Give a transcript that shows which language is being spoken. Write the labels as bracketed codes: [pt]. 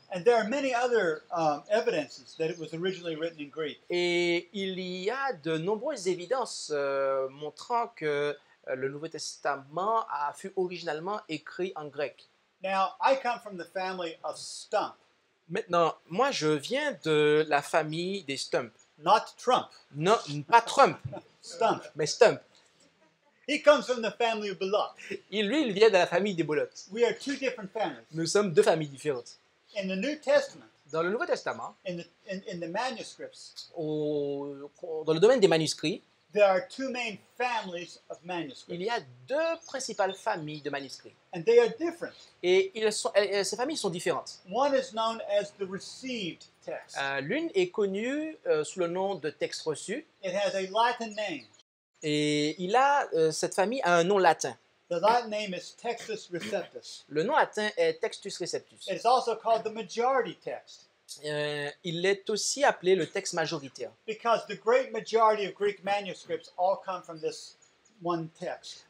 [en] And there are many other evidences that it was originally written in Greek. [fr] Et il y a de nombreuses évidences montrant que le Nouveau Testament fut originalement écrit en grec. [en] Now, I come from the family of Stump, [fr] Maintenant, moi, je viens de la famille des Stump. [en] not Trump. [fr] Non, pas Trump, [en] Stump. [fr] mais Stump. [en] He comes from the family of Bullock. [fr] Il vient de la famille des Bolottes. [en] We are two different families. [fr] Nous sommes deux familles différentes. [en] In the New Testament, [fr] Dans le Nouveau Testament, [en] in the manuscripts, [fr] dans le domaine des manuscrits, [en] there are two main families of [fr] il [en] manuscripts. [fr] y a deux principales familles de manuscrits. [en] And they are different. [fr] Et ces familles sont différentes. [en] One is known as the received text. [fr] L'une est connue sous le nom de texte reçu. [en] It has a Latin name. [fr] Et cette famille a un nom latin. [en] The Latin name is Textus Receptus. [fr] Le nom latin est Textus Receptus. [en] It is also called the majority text [fr] Il est aussi appelé le texte majoritaire. [en] because the great majority of Greek manuscripts all come from this one text.